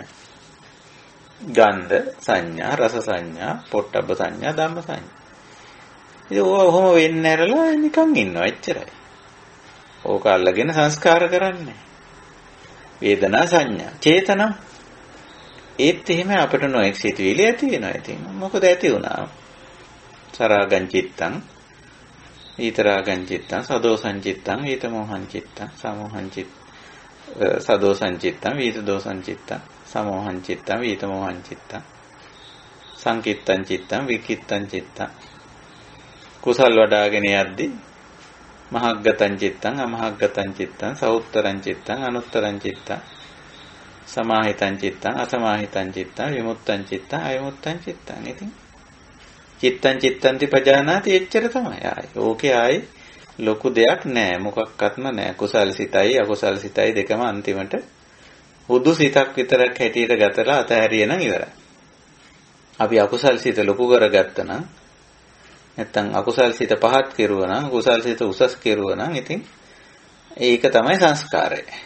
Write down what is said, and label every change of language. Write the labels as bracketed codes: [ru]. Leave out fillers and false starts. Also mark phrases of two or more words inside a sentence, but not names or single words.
[si] ගන්ධ සංඥා, රස සංඥා, පොට්ටබ්බ සංඥා, ධම්ම සංඥා. ඉතින් ඔහොම වෙන්නේ නැරලා නිකන් ඉන්නවා එච්චරයි. ඕක අල්ලගෙන සංස්කාර කරන්නේ. වේදනා සංඥා චේතනා ඒත් එහෙම අපිට නොඑක් සිතුවිලි ඇති වෙනවා. ඉතින් මොකද ඇති වුණා? [pi] සරාගං චිත්තං ඊතරාගං චිත්තං සදෝසං චිත්තං ඊතමෝහං චිත්තං සමෝහං චිත්තං සදෝසං චිත්තං වීතදෝසං චිත්තං සමෝහං චිත්තං වීතමෝහං චිත්තං සංකිත්තං චිත්තං විකිත්තං චිත්තං [si] කුසල් වඩාගෙන යද්දී [pi] මහග්ගතං චිත්තං අමහග්ගතං චිත්තං සෞත්තරං චිත්තං අනුත්තරං චිත්තං සමාහිතං චිත්තං අසමාහිතං චිත්තං විමුක්තං චිත්තං අවිමුක්තං චිත්තං. [si] ඉතින් [pi] චිත්තං චිත්තන්ති පජානාති [si] එච්චර තමයි. ඕකේ ආයි ලොකු දෙයක් නෑ, මොකක්වත්ම නෑ. කුසල් සිතයි අකුසල් සිතයි දෙකම අන්තිමට හුදු සිතක් විතරක් හැටියට ගතලා අතහැරියනම් ඉවරයි. අපි අකුසල් සිත ලොකු කරගත්තා නම් නැත්තම් අකුසල් සිත පහත් කෙරුවා නම් කුසල් සිත උසස් කෙරුවා නම් ඉතින් ඒක තමයි සංස්කාරය.